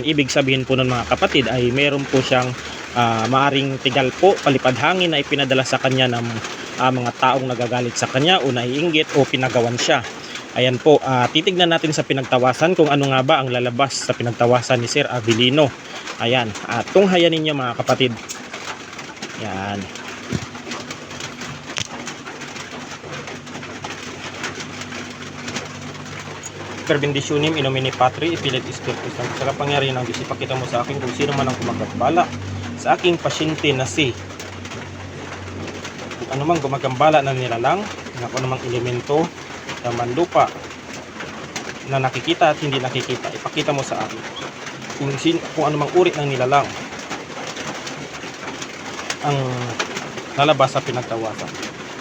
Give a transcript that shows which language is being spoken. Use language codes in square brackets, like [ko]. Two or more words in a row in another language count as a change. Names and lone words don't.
[tl] Ibig sabihin po ng mga kapatid ay mayroon po siyang maaring tigal po, palipad hangin na ipinadala sa kanya ng mga taong nagagalit sa kanya o naiinggit o pinagawan siya. Ayan po, titignan natin sa pinagtawasan kung ano nga ba ang lalabas sa pinagtawasan ni Sir Abilino. Ayan, tunghayan ninyo mga kapatid. Yan. [la] Per benditionem in nomine Patri et Filii et Spiritus Sancti. [tl] Sa kapangyarihan ng Diyos, ipakita mo sa akin kung sino man ang gumagambala sa aking pasyente na si kung ano mang gumagambala na nilalang, kung ano mang elemento sa manlupa na nakikita at hindi nakikita, ipakita mo sa akin kung ano mang uri ng nilalang ang lalabas sa pinagtawasan.